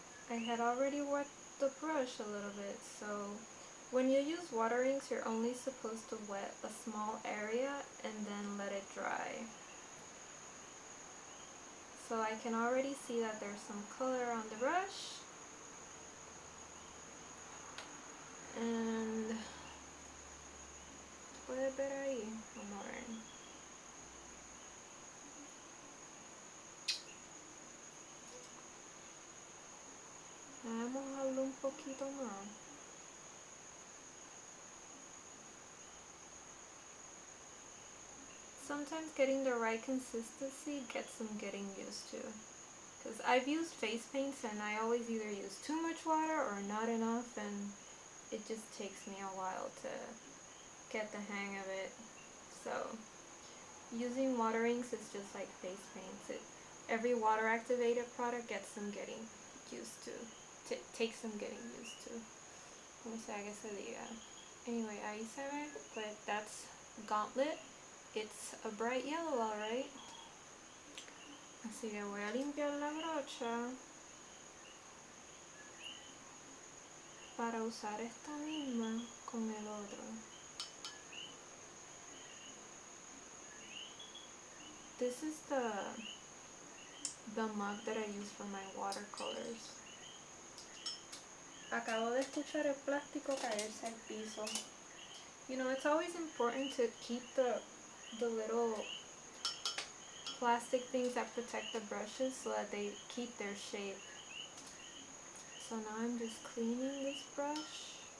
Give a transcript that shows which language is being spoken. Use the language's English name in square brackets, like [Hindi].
[English] I had already wet the brush a little bit, so when you use water inks, you're only supposed to wet a small area and then let it dry. So I can already see that there's some color on the brush. [Spanish] And puede ver ahí, vamos a ver. Vamos a hablar un poquito más. [English] Sometimes getting the right consistency gets some getting used to. Because I've used face paints and I always either use too much water or not enough, and it just takes me a while to get the hang of it. So using water inks is just like face paints. Every water activated product gets some getting used to. Takes some getting used to. [Spanish] Como sea que se diga. [English] Anyway, [Spanish] ahí se ve, [English] but that's Gauntlet. it's a bright yellow, alright. [Spanish] Así que voy a limpiar la brocha para usar esta misma con el otro. [English] This is the mug that I use for my watercolors. [Spanish] Acabo de escuchar el plástico caerse al piso. [English] You know, it's always important to keep the little plastic things that protect the brushes so that they keep their shape. So now I'm just cleaning this brush.